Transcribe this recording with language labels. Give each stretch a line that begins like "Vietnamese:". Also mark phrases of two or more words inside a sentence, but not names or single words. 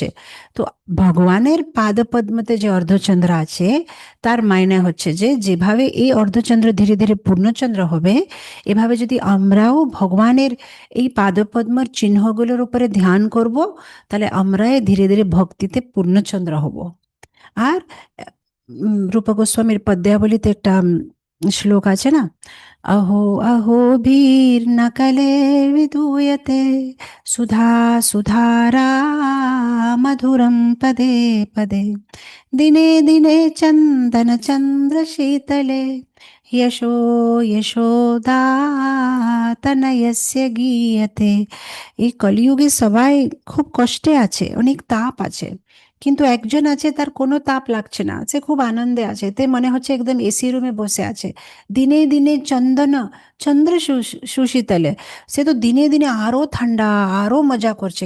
Bangla: তো ভগবানের পাদপদ্মতে যে অর্ধচন্দ্র আছে, তার মাইনে হচ্ছে যে যেভাবে এই অর্ধচন্দ্র ধীরে ধীরে পূর্ণচন্দ্র হবে, এভাবে যদি আমরাও ভগবানের এই পাদপদ্মর চিহ্নগুলোর উপরে ধ্যান করব, তাহলে আমরাই ধীরে ধীরে ভক্তিতে পূর্ণচন্দ্র হব। আর রূপা গোস্বামীর পদ্যাবলীতে একটা শ্লোক আছে না,
Sanskrit: अहो अहोभिर्नकले विधूयते सुधा सुधारा मधुरं पदे पदे दिने दिने चन्दन चन्द्र शीतले यशो यशोदा তনয়স্য গীয়তে।
Bangla: এই কলিযুগে সবাই খুব কষ্টে আছে, অনেক তাপ আছে, কিন্তু একজন আছে তার কোনো তাপ লাগছে না, সে খুব আনন্দে আছে, তে মনে হচ্ছে একদম এসি রুমে বসে আছে।
Sanskrit: দিনে দিনে চন্দন চন্দ্র সুশীতলে,
Bangla: সে তো দিনে দিনে আরো ঠান্ডা, আরো মজা করছে।